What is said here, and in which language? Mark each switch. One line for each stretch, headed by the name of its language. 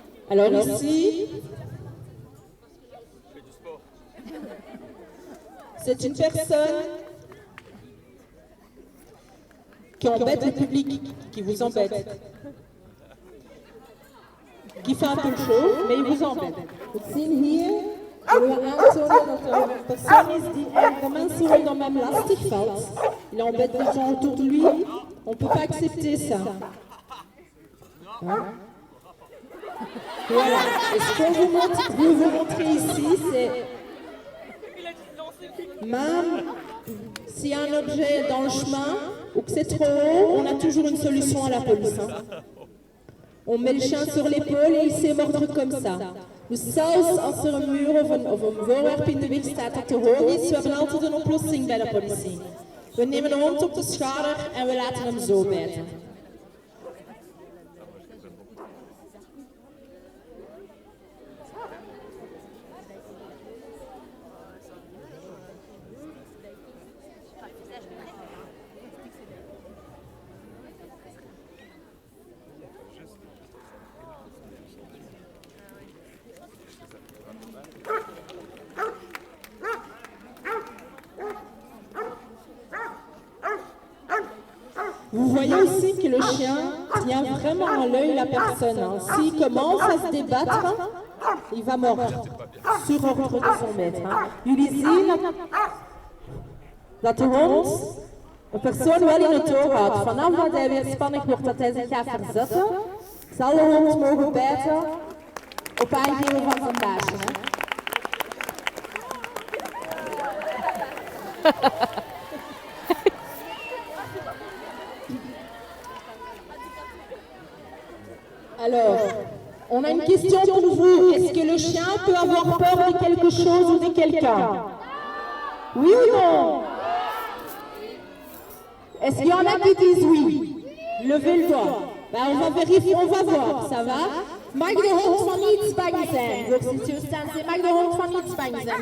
French: Alors ici, c'est une personne qui embête le public, qui vous embête, qui fait un peu chaud, mais il vous embête.
Dutch: We zien hier, willen we aantonen dat er een persoon is die de mensen rondom hem lastig valt.
French: Il embête les gens autour de lui. On ne peut pas accepter ça. Hein? Voilà. Et ce qu'on vous montrer ici, c'est même s'il y a un objet dans le chemin ou que c'est trop haut, on a toujours une solution à la police. Hein. On met le chien sur l'épaule et il sait mordre comme ça.
Dutch: Dus zelfs als er een muur of een voorwerp in de weg staat dat te hoog is, we hebben altijd een oplossing bij de politie. We nemen de hond op de schouder en we laten hem zo bijten.
French: Vous voyez aussi que le chien tient vraiment à l'œil la personne. Hein. S'il commence à se débattre, il va mordre sur ordre de son maître. Hein.
Dutch: Jullie zien dat de hond een persoon wel in het oog houdt. Vanaf dat hij weer spannig wordt, dat hij zich gaat verzetten, zal de hond mogen bijten op aangeven van zijn baasje. Hè.
French: Alors, on a une question pour vous. Est-ce que le chien peut avoir peur de quelque chose ou de quelqu'un? Oui ou non? Est-ce qu'il y en a qui disent oui? Levez le doigt. Ben, on va vérifier, on va voir, ça va?
Dutch: Mag de hond van iets bang zijn? Voor staan, mag de hond van iets bang zijn?